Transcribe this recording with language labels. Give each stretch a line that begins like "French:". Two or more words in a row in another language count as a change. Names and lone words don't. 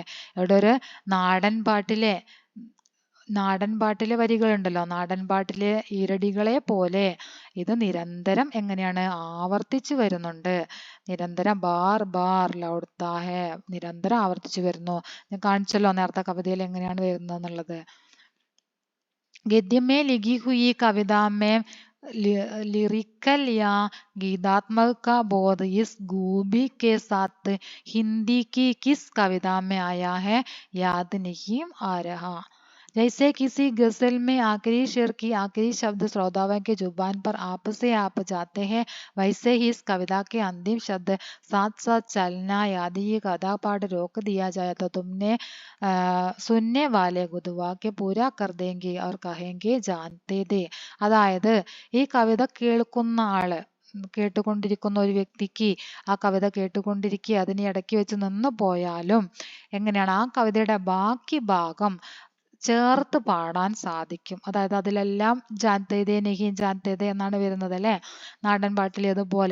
Malayalam: ഇവിടെ ഒരു നാടൻ പാട്ടിലെ വരികളുണ്ടല്ലോ, നാടൻ പാട്ടിലെ ഈരടികളെ പോലെ ഇത് നിരന്തരം എങ്ങനെയാണ് ആവർത്തിച്ചു വരുന്നുണ്ട്. നിരന്തരം
Hindi: बार बार लौटता है,
Malayalam: നിരന്തരം ആവർത്തിച്ചു വരുന്നു. ഞാൻ കാണിച്ചല്ലോ നേരത്തെ കവിതയിൽ എങ്ങനെയാണ് വരുന്നത് എന്നുള്ളത്.
Hindi: गद्य में लिखी हुई कविता में लिरिकल या गीतात्मक का बोध इस खूबी के साथ हिंदी की किस कविता में आया है याद नहीं आ रहा. जैसे किसी गजल में आखिरी शेर की आखिरी शब्द श्रोताओं के जुबान पर आप से आप जाते हैं, वैसे ही इस कविता के अंतिम शब्द साथ साथ चलना. यदि ये कथा पाठ रोक दिया जाए तो तुमने सुनने वाले गुदवा के पूरा कर देंगे और कहेंगे जानते दे.
Malayalam: അതായത് ഈ കവിത കേൾക്കുന്ന ആള്, കേട്ടുകൊണ്ടിരിക്കുന്ന ഒരു വ്യക്തിക്ക് ആ കവിത കേട്ടുകൊണ്ടിരിക്കുക അതിനെ ഇടയ്ക്ക് വെച്ച് നിന്ന് പോയാലും എങ്ങനെയാണ് ആ കവിതയുടെ ബാക്കി ഭാഗം ചേർത്ത് പാടാൻ സാധിക്കും. അതായത് അതിലെല്ലാം
Hindi: जानते दे नहीं जानते दे
Malayalam: എന്നാണ് വരുന്നത് അല്ലേ, നാടൻ പാട്ടിലേതുപോലെ.